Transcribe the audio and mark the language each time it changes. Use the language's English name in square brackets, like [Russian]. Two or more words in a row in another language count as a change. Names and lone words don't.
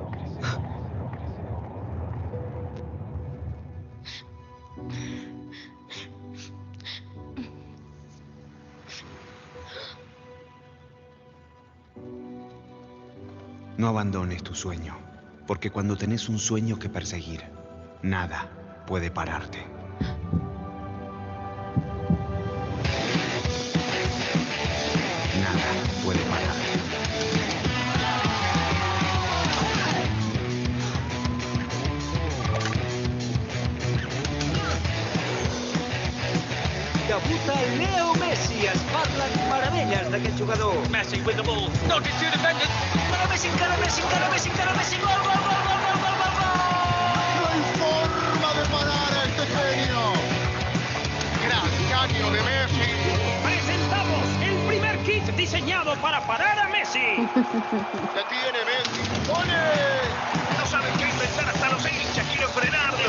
[Spanish] No abandones tu sueño, porque cuando tenés un sueño que perseguir, nada puede pararte. Nada puede pararte. [Catalan] Debuta Leo Messi, es parlen meravelles d'aquest jugador. [English] Messi with the ball. Knocking two defenders. [Catalan] Encara Messi, encara Messi, encara Messi, encara Messi. Gol, gol, gol, gol, gol, gol, gol, gol. [Spanish] No hay forma de parar a este genio. Gran caño de Messi. Presentamos el primer kit diseñado para parar a Messi. Se tiene Messi. ¡Ole! No saben qué inventar hasta los hinchas. Quieren frenarlo.